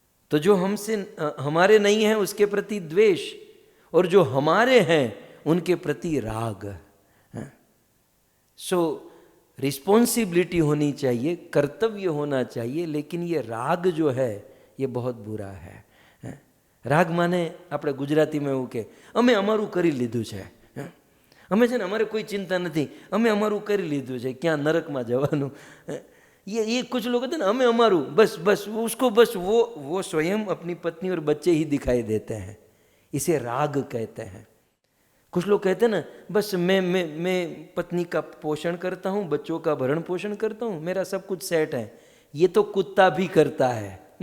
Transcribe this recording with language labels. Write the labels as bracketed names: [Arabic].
[Hindi] तो जो हमसे हमारे नहीं है उसके प्रति द्वेष, और जो हमारे हैं उनके प्रति राग। सो रिस्पॉन्सिबिलिटी होनी चाहिए, कर्तव्य होना चाहिए, लेकिन ये राग जो है ये बहुत बुरा है। [Gujarati] રાગ માને આપણે ગુજરાતીમાં એવું કે અમે અમારું કરી લીધું છે, અમે છે ને અમારે કોઈ चिंता નથી, અમે અમારું કરી લીધું છે, ક્યાં નરકમાં જવાનું। [Hindi] ये कुछ लोग होते हैं ना, हमें हमारू बस उसको बस वो स्वयं अपनी पत्नी और बच्चे ही दिखाई देते हैं, इसे राग कहते हैं। कुछ लोग कहते हैं ना, बस मैं पत्नी का पोषण करता हूँ, बच्चों का भरण पोषण करता हूँ, मेरा सब कुछ सेट है। ये तो कुत्ता भी करता है।